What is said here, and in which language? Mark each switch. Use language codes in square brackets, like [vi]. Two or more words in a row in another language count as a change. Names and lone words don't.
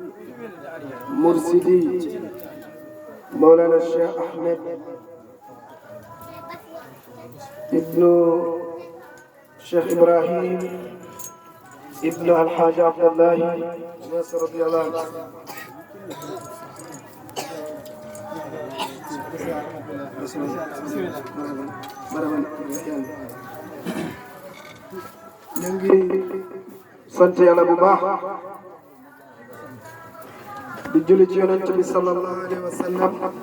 [ar] مرشدي مولانا الشيخ أحمد ابن الشيخ إبراهيم ابن الحاج عبد الله ناصر رضي الله عنه. [wo] ñu ngi sant yàlla bu baax di julli ci yonent bi [ar] صلى الله عليه وسلم